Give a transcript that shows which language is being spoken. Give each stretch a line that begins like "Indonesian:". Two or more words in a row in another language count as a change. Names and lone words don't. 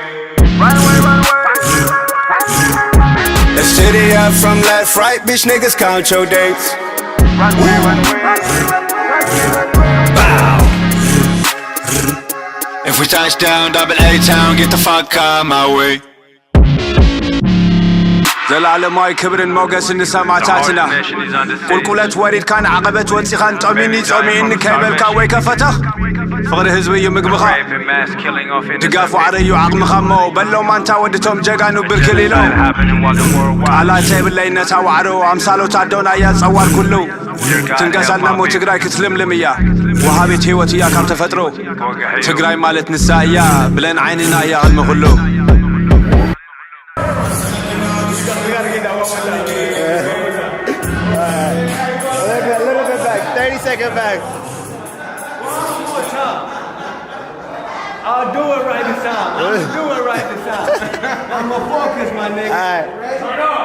English: The city up from left, right, bitch niggas count your dates. Bow. If we touch down, double A town, get the fuck out my way.
Tigrinya: ዘላለማዊ ክብርን ሞገስን ንሰማዕታትና ቁልቁለት ወሪድካን ዓቐበት ወፂኻን ጠሚኒ ጸሚእኒ ከይበልካ ወይ ከፈተኽ ፍቕሪ ህዝቢ እዩ ምግብኻ ድጋፍ ዋዕረ እዩ ዓቕምኻ እሞ በሎም ማንታ ወድቶም ጀጋኑ ብርክል ኢሎም ቃላት ዘይብለይ ነታ ዋዕሮ ኣምሳሎት ኣዶና እያ ጸዋር ኩሉ ትንቀሳልና ሞ ትግራይ ክትልምልም እያ ወሃቤት ህይወት እያ ካብ ተፈጥሮ ትግራይ ማለት ንሳ እያ ብለን ዓይንና እያ ቅድሚ ኩሉ
English: Second back. One more time. I'll do it right this time. I'm gonna focus, my nigga. All right. Turn up.